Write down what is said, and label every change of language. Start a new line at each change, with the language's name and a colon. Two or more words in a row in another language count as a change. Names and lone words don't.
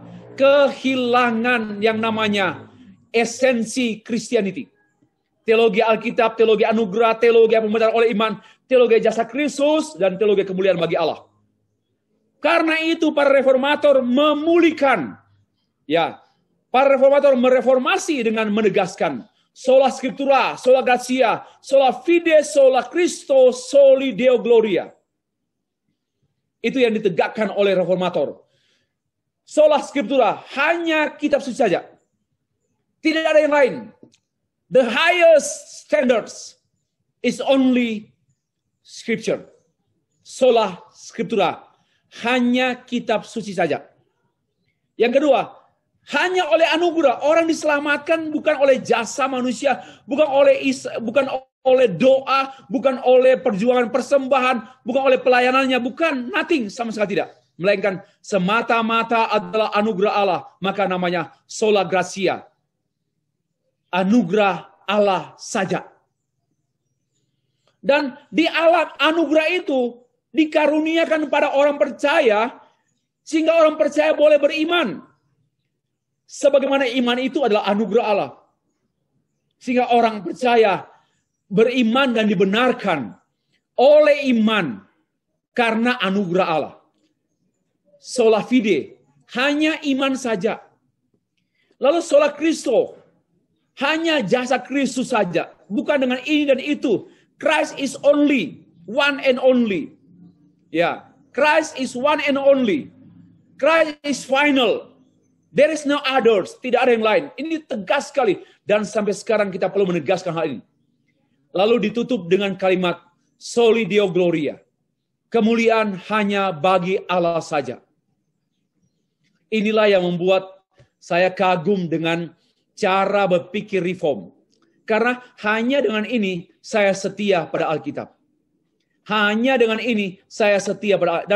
Indonesian: Kehilangan yang namanya esensi Christianity. Teologi Alkitab, teologi anugerah, teologi pembenaran oleh iman, teologi jasa Kristus, dan teologi kemuliaan bagi Allah. Karena itu para reformator memulihkan. Ya, para reformator mereformasi dengan menegaskan
Latin: sola scriptura, sola gratia, sola fide, sola Christo, soli Deo gloria.
Indonesian: Itu yang ditegakkan oleh reformator.
Latin: Sola scriptura,
Indonesian: hanya kitab suci saja. Tidak ada yang lain.
English: The highest standards is only scripture.
Latin: Sola scriptura,
Indonesian: hanya kitab suci saja. Yang kedua, hanya oleh anugerah orang diselamatkan, bukan oleh jasa manusia, bukan oleh doa, bukan oleh perjuangan persembahan, bukan oleh pelayanannya, bukan, nothing, sama sekali tidak. Melainkan semata-mata adalah anugerah Allah, maka namanya
Latin: sola gratia.
Indonesian: Anugerah Allah saja. Dan di alat anugerah itu dikaruniakan pada orang percaya, sehingga orang percaya boleh beriman. Sebagaimana iman itu adalah anugerah Allah. Sehingga orang percaya beriman dan dibenarkan oleh iman karena anugerah Allah.
Latin: Sola fide,
Indonesian: hanya iman saja.
Latin: Lalu sola Christo,
Indonesian: hanya jasa Kristus saja. Bukan dengan ini dan itu.
English: Christ is only, one and only. Ya, Christ is one and only. Christ is final. There is no others.
Indonesian: Tidak ada yang lain. Ini tegas sekali. Dan sampai sekarang kita perlu menegaskan hal ini. Lalu ditutup dengan kalimat
Latin: soli Deo gloria.
Indonesian: Kemuliaan hanya bagi Allah saja. Inilah yang membuat saya kagum dengan cara berpikir reform. Karena hanya dengan ini saya setia pada Alkitab. Hanya dengan ini saya setia pada Alkitab.